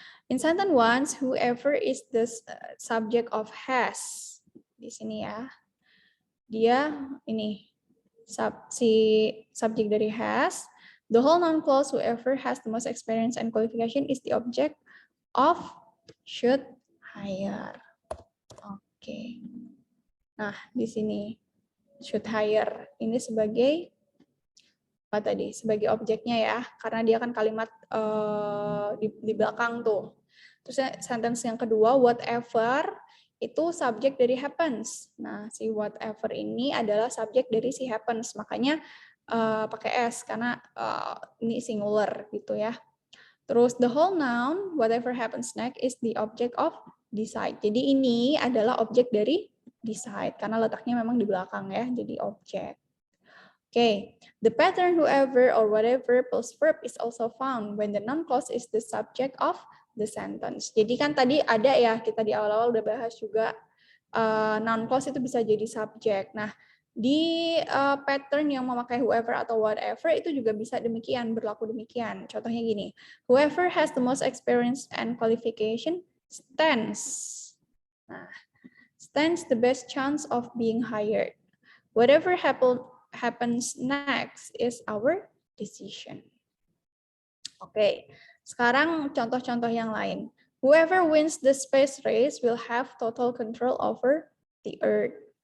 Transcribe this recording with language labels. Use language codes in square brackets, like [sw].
[en] In sentence one, whoever is the subject of has. [id] Di sini ya. Dia ini si subjek dari has. [en] The whole noun clause, whoever has the most experience and qualification is the object of should hire. [id] Oke. Nah, di sini should hire ini sebagai apa tadi? Sebagai objeknya ya, karena dia kan kalimat di belakang tuh. Terus sentence yang kedua, whatever itu subjek dari happens. Nah, si whatever ini adalah subjek dari si happens. Makanya pakai S karena ini singular gitu ya. [en] Terus the whole noun, whatever happens next is the object of decide. [id] Jadi ini adalah objek dari decide karena letaknya memang di belakang ya, jadi objek. [en] Okay, the pattern whoever or whatever plus verb is also found when the noun clause is the subject of the sentence. [id] Jadi kan tadi ada ya, kita di awal-awal udah bahas juga noun clause itu bisa jadi subjek. Nah, di pattern yang memakai whoever atau whatever itu juga bisa demikian, berlaku demikian. [en] Contohnya gini, whoever has the most experience and qualification stands. Nah, stands the best chance of being hired. Whatever happens next is our decision. [id] Oke, sekarang contoh-contoh yang lain. [en] Whoever wins the space race will have total control over the earth.